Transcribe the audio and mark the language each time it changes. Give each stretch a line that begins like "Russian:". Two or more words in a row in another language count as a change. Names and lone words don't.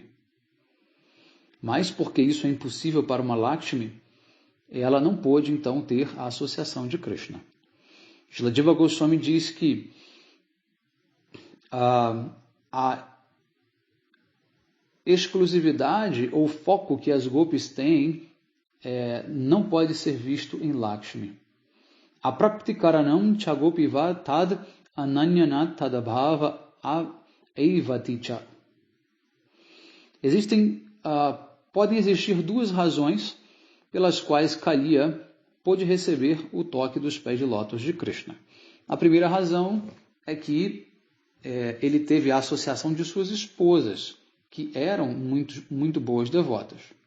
Portuguese: Mas porque isso é impossível para uma Lakshmi, ela não pôde então ter a associação de Krishna. Srila Jiva Goswami diz que a exclusividade ou foco que as Gopis têm não pode ser visto em Lakshmi.
Sanskrit: Apraptikaranam chagopiva tad ananyanat tadabhava aivaticha.
Portuguese: Podem existir duas razões pelas quais Kaliya pôde receber o toque dos pés de lótus de Krishna. A primeira razão é que ele teve a associação de suas esposas, que eram muito boas devotas.